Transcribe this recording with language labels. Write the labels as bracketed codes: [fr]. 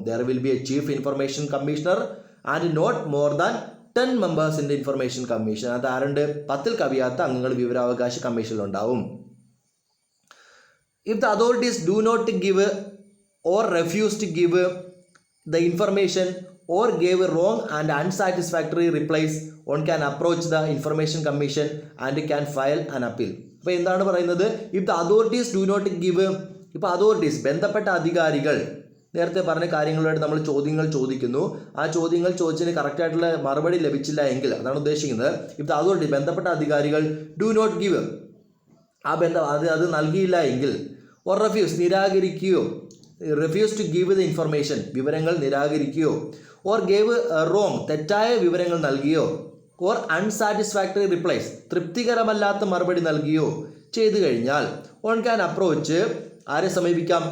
[en] There will be a chief information commissioner and not more than 10 members in the information commission. [ml] അത് ആരുണ്ട്? 10 കവിയാത്ത അംഗങ്ങൾ വിവരാവകാശ കമ്മീഷനിലുണ്ടാവും. [en] If the authorities do not give or refuse to give the information or gave wrong and unsatisfactory replies, one can approach the information commission and can file an appeal. [ml] അപ്പോൾ എന്താണ് പറയുന്നത്? [en] if the authorities do not give, [ml] ഇപ്പോൾ authorities ബന്ധപ്പെട്ട അധികാരികൾ നേരത്തെ പറഞ്ഞ കാര്യങ്ങളായിട്ട് നമ്മൾ ചോദ്യങ്ങൾ ചോദിക്കുന്നു. ആ ചോദ്യങ്ങൾ ചോദിച്ചതിന് കറക്റ്റായിട്ടുള്ള മറുപടി ലഭിച്ചില്ല എങ്കിൽ, അതാണ് ഉദ്ദേശിക്കുന്നത്, [en] if the authority [ml] ബന്ധപ്പെട്ട അധികാരികൾ ഡു നോട്ട് ഗിവ്, അത് നൽകിയില്ല എങ്കിൽ, or refuse നിരാകരിക്കുകയോ, [en] refuse to give the information [ml] വിവരങ്ങൾ നിരാകരിക്കുകയോ, ഓർ ഗേവ് റോങ് തെറ്റായ വിവരങ്ങൾ നൽകിയോ, ഓർ അൺസാറ്റിസ്ഫാക്ടറി റിപ്ലൈസ് തൃപ്തികരമല്ലാത്ത മറുപടി നൽകിയോ ചെയ്തു കഴിഞ്ഞാൽ [en] on can approach [ml] ആരെ സമീപിക്കാം?